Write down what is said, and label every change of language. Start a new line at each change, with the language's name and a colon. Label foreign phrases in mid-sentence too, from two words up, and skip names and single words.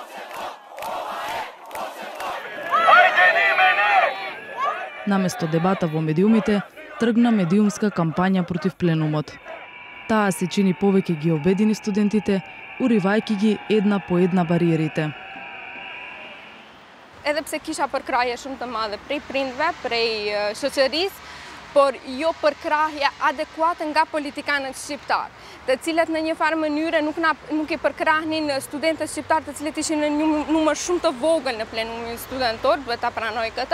Macedonian: Наместо дебата во медиумите, тргна медиумска кампања против пленумот. Таа се чини повеќе ги обедини студентите, уривајќи ги една по една бариерите.
Albanian: Edhe pse kisha përkrahje shumë të madhe prej prindve, prej shoqërisë, por jo përkrahje adekuate nga politikanët shqiptar, të cilët në një farë mënyre nuk i përkrahnin studentët shqiptar, të cilët ishin në një numër shumë të vogël në plenumin studentor, duhet ta pranoj këtë.